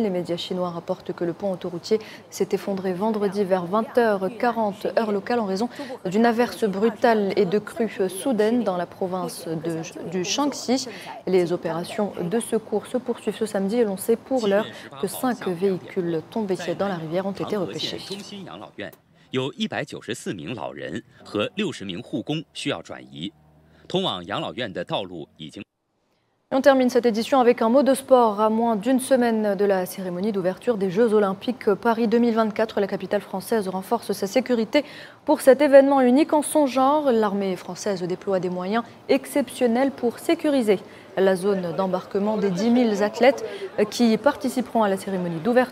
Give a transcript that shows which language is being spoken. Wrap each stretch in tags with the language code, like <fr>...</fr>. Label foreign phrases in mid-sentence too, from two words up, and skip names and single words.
<fr>Les médias chinois rapportent que le pont autoroutier s'est effondré vendredi vers 20h40 heure locale en raison d'une averse brutale et de crues soudaines dans la province du Shaanxi. Les opérations de secours se poursuivent ce samedi et l'on sait pour l'heure que 5 véhicules tombés dans la rivière ont été repêchés.</fr> <zh>有194名老人和60名护工需要转移，通往养老院的道路已经。</zh> <fr>On termine cette édition avec un mot de sport. À moins d'une semaine de la cérémonie d'ouverture des Jeux Olympiques Paris 2024, la capitale française renforce sa sécurité pour cet événement unique en son genre. L'armée française déploie des moyens exceptionnels pour sécuriser la zone d'embarquement des 10 000 athlètes qui participeront à la cérémonie d'ouverture.</fr>